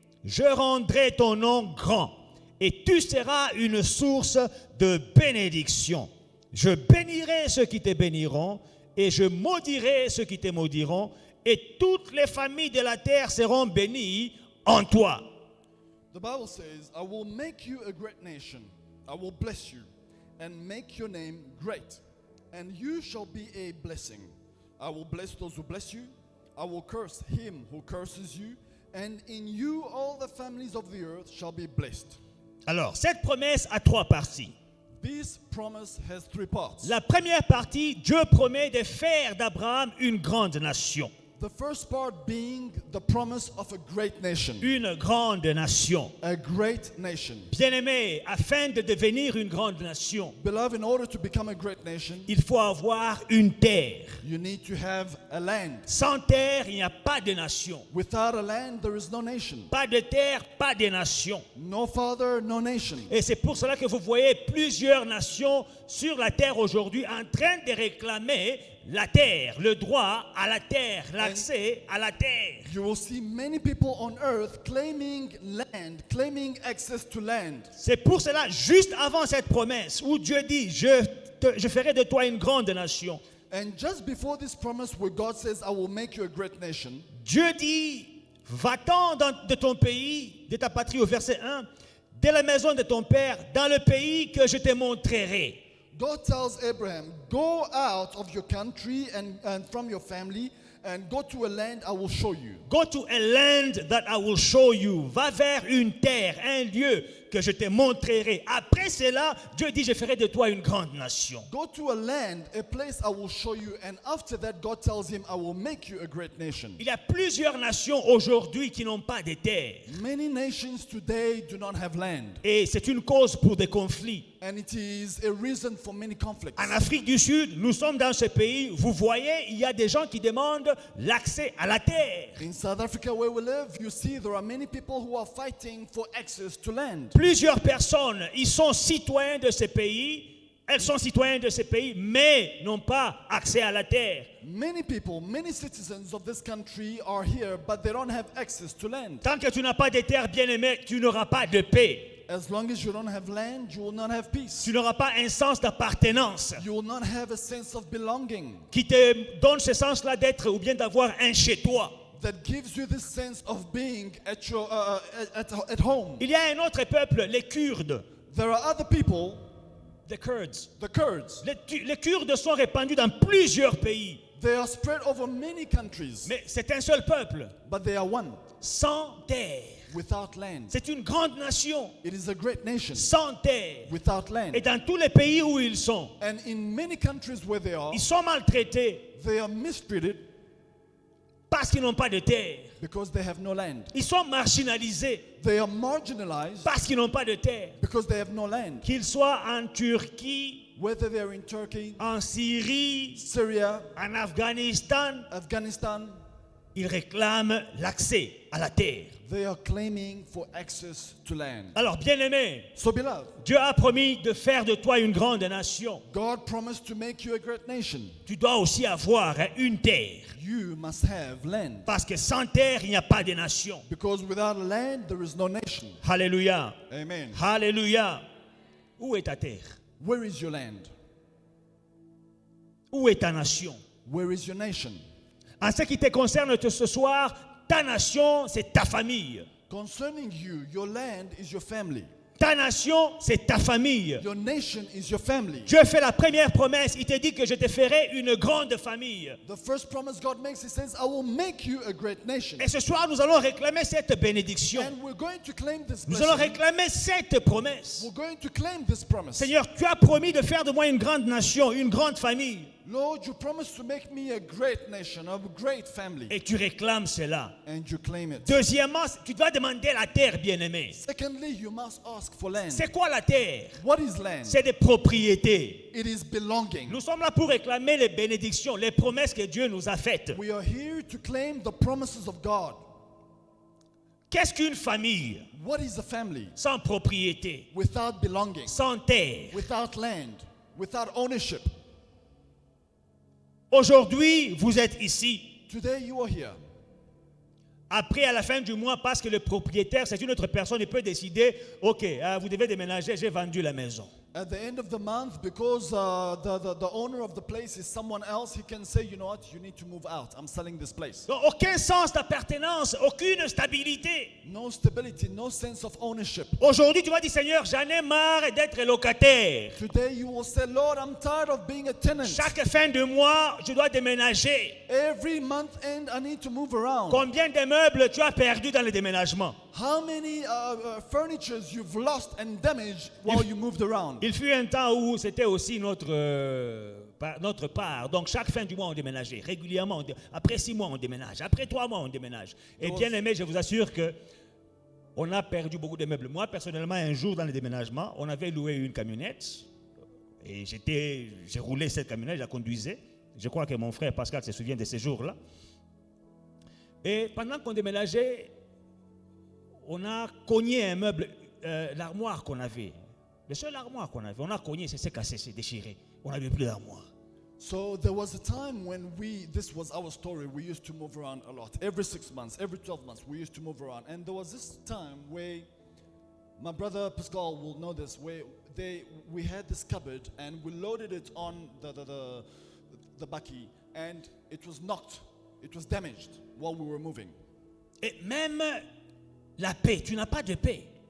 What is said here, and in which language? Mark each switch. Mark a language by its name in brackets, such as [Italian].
[French] Je rendrai ton nom grand. Et tu seras une source de bénédiction. Je bénirai ceux qui te béniront. Et je maudirai ceux qui te maudiront. Et toutes les familles de la terre seront bénies en toi. [English] The Bible says, I will make you a great nation. I will bless you and make your name great. And you shall be a blessing. I will bless those who bless you. I will curse him who curses you. And in you all the families of the earth shall be blessed. [French] Alors, cette promesse a trois parties. [English] This promise has three parts. [French] La première partie, Dieu promet de faire d'Abraham une grande nation. [English] The first part being the promise of a great nation. [French] Une grande nation. [English] A great nation. [French] Bien-aimé, afin de devenir une grande nation, [English] Beloved, in order to become a great nation, [French] il faut avoir une terre. [English] you need to have a land. [French] Sans terre, il n'y a pas de nation. [English] Without a land, there is no nation. [French] Pas de terre, pas de nation. [English] No father, no nation. [French] Et c'est pour cela que vous voyez plusieurs nations sur la terre aujourd'hui en train de réclamer la terre, le droit à la terre, l'accès à la terre. [English] You will see many people on earth claiming land, claiming access to land. [French] C'est pour cela, juste avant cette promesse, où Dieu dit, je ferai de toi une grande nation. [English] And just before this promise where God says, I will make you a great nation, [French] Dieu dit, va-t'en de ton pays, de ta patrie, au verset 1, de la maison de ton père, dans le pays que je te montrerai. [English] God tells Abraham, go out of your country and from your family and go to a land I will show you. Go to a land that I will show you. [French] Va vers une terre, un lieu que je te montrerai. Après cela, Dieu dit, je ferai de toi une grande nation. [English] Go to a land, a place I will show you. And after that, God tells him, I will make you a great nation. [French] Il y a plusieurs nations aujourd'hui qui n'ont pas de terre. [English] Many nations today do not have land. [French] Et c'est une cause pour des conflits. [English] And it is a reason for many conflicts. [French] En Afrique du Sud, nous sommes dans ce pays. Vous voyez, il y a des gens qui demandent l'accès à la terre. [English] In South Africa where we live, you see there are many people who are fighting for access to land. [French] Plusieurs personnes, ils sont citoyens de ce pays. Elles sont citoyens de ce pays, mais n'ont pas accès à la terre. [English] Many people, many citizens of this country are here, but they don't have access to land. [French] Tant que tu n'as pas de terre, bien-aimé, tu n'auras pas de paix. [English] As long as you don't have land, you will not have peace. [French] Tu n'auras pas un sens d'appartenance [English] You will not have a sense of belonging [French] qui te donne ce sens-là d'être ou bien d'avoir un chez toi. [English] that gives you this sense of being at your at home. [French] Il y a un autre peuple, les Kurdes. [English] There are other people, The Kurds. the Kurds. [French] Les Kurdes sont répandus dans plusieurs pays. [English] They are spread over many countries, [French] Mais c'est un seul peuple, [English] but they are one, [French] sans terre. [English] without land. [French] C'est une grande nation, [English] It is a great nation, [French] sans terre. [English] without land. [French] Et dans tous les pays où ils sont, [English] And in many countries where [French] ils sont maltraités [English] they are mistreated [French] parce qu'ils n'ont pas de terre. [English] because they have no land. [French] Ils sont marginalisés [English] They are marginalized [French] parce qu'ils n'ont pas de terre. [English] because they have no land. [French] Qu'ils soient en Turquie, [English] Whether they are in Turkey, [French] en Syrie, [English] Syria, [French] en Afghanistan, [English] Afghanistan, [French] ils réclament l'accès à la terre. [English] they are claiming for access to land. [French] Alors, bien-aimé, [English] So beloved, [French] Dieu a promis de faire de toi une grande nation. [English] God promised to make you a great nation. [French] Tu dois aussi avoir une terre. [English] You must have land. [French] Parce que sans terre, il n'y a pas de nation. [English] Because without land, there is no nation. [French] Alléluia. [English] Amen. [French] Alléluia. Où est ta terre? [English] Where is your land? [French] Où est ta nation? [English] Where is your nation? [French] En ce qui te concerne ce soir, ta nation, c'est ta famille. [English] Concerning you, your land is your family. [French] Ta nation, c'est ta famille. [English] Your nation is your family. [French] Dieu fait la première promesse. Il te dit que je te ferai une grande famille. [English] The first promise God makes, He says, I will make you a great nation. [French] Et ce soir, nous allons réclamer cette bénédiction. [English] And we're going to claim this [French] Nous allons [English] blessing. [French] réclamer cette promesse. [English] We're going to claim this promise. [French] Seigneur, tu as promis de faire de moi une grande nation, une grande famille. [English] Lord, you promised to make me a great nation, a great family. [French] Et tu réclames cela. [English] And you claim it. [French] Deuxièmement, tu dois demander la terre, bien-aimé. [English] Secondly, you must ask for land. [French] C'est quoi la terre? [English] What is land? [French] C'est des propriétés. [English] It is belonging. [French] Nous sommes là pour réclamer les bénédictions, les promesses que Dieu nous a faites. [English] We are here to claim the promises of God. [French] Qu'est-ce qu'une famille [English] What is a family? [French] sans propriété, [English] Without belonging, [French] sans terre? [English] without land, without ownership. [French] Aujourd'hui, vous êtes ici. [English] Today you are here. [French] Après, à la fin du mois, parce que le propriétaire, c'est une autre personne, il peut décider, ok, vous devez déménager, j'ai vendu la maison. [English] At the end of the month, because the owner of the place is someone else, he can say, you know what, you need to move out. I'm selling this place. [French] Donc, aucun sens d'appartenance, aucune stabilité. [English] No stability, no sense of ownership. [French] Aujourd'hui, tu vas dire, Seigneur, j'en ai marre d'être locataire. [English] Today you will say, Lord, I'm tired of being a tenant. [French] Chaque fin de mois, je dois déménager. [English] Every month end, I need to move around. [French] Combien de meubles tu as perdu dans le déménagement? [English] How many furnitures you've lost and damaged while you moved around? [French] Il fut un temps où c'était aussi notre part. Donc chaque fin du mois, on déménageait régulièrement. Après 6 mois, on déménage. Après 3 mois, on déménage. Et bien aimé, je vous assure que on a perdu beaucoup de meubles. Moi, personnellement, un jour dans le déménagement, on avait loué une camionnette. Et j'ai roulé cette camionnette, je la conduisais. Je crois que mon frère Pascal se souvient de ces jours-là. Et pendant qu'on déménageait, on a cogné un meuble, l'armoire qu'on avait. Le seul armoire qu'on avait, on a cogné, c'est cassé, c'est déchiré. On n'avait plus d'armoire. [English] So there was a time when this was our story, we used to move around a lot. Every 6 months, every 12 months, we used to move around. And there was this time where, my brother Pascal will know this, where we had this cupboard and we loaded it on the bakkie, and it was knocked, it was damaged while we were moving. [French] Et même la paix, tu n'as pas de paix